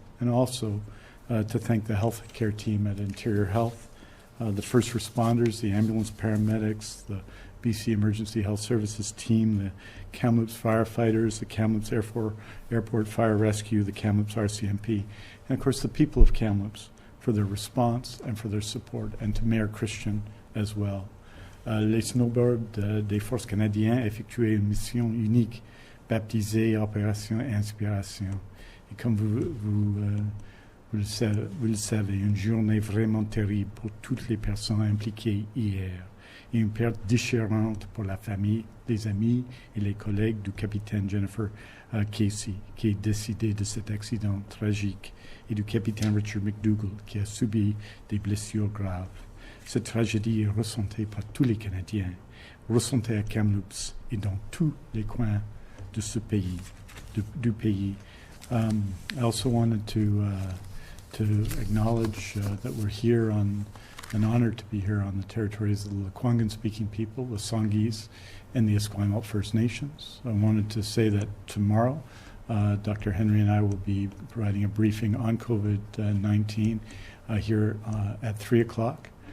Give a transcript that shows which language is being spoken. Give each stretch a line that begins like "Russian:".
English: And also to thank the health care team at Interior Health, the first responders, the ambulance paramedics, the BC Emergency Health Services team, the Kamloops firefighters, the Kamloops Airport Fire Rescue, the Kamloops RCMP, and of course the people of Kamloops for their response and for their support, and to Mayor Christian as well.
French: Les snowbirds des Forces canadiennes effectuaient une mission unique, baptisée Opération Inspiration. Et comme vous le savez, une journée vraiment terrible pour toutes les personnes impliquées hier, et une perte déchirante pour la famille, les amis et les collègues du capitaine Jennifer Casey, qui est décédée de cet accident tragique, et du capitaine Richard McDougall, qui a subi des blessures graves. Cette tragédie est ressentie par tous les Canadiens, ressentie à Kamloops et dans tous les coins de ce pays, du pays.
English: I also wanted to acknowledge that we're here on an honor to be here on the territories of the Lekwungen-speaking people, the Songhees, and the Esquimalt First Nations. I wanted to say that tomorrow, Dr. Henry and I will be providing a briefing on COVID-19 here at 3 o'clock.